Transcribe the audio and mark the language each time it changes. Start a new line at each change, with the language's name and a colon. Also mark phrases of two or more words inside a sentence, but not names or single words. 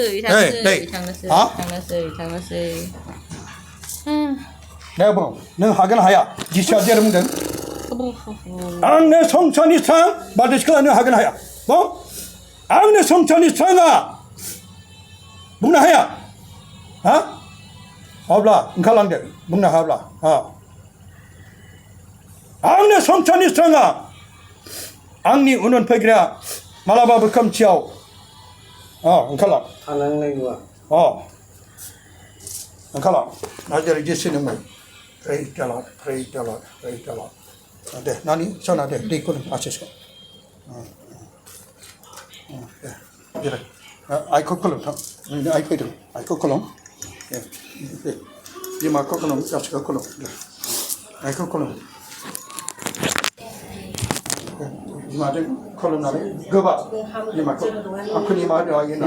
Bodo: दे बुं नों हागोन हाया जिसुआ जेरै बुंदों आंनो संसारनि स्रां बारदै सिख्ला नों हागोन हाया बुं आंनो संसारनि स्राङा बुंनो हाया अब्ला ओंखारलांदो बुंनो हायाब्ला आंनो संसारनि स्राङा आंनि उन उन फैग्राया मालाबाबो खोमसियाव ओंखारला थानांनाय नङा ओंखारला दा जेरै जेसेनोमोन
English: Praise the Lord, praise the Lord, praise the Lord.
Bodo: दे नानि सना दे दैखौ लों आशिसखौ दे जेरै आइखौ खुलुम थां नोंनि आइ फैदों आइखौ खुलुम दे बिमाखौ खुलुम गासिखौ खुलुम दे आइखौ खुलुम बिमाजों खुलुमनानै गोबां बिमाखौ आंखौनि मा होनो आइ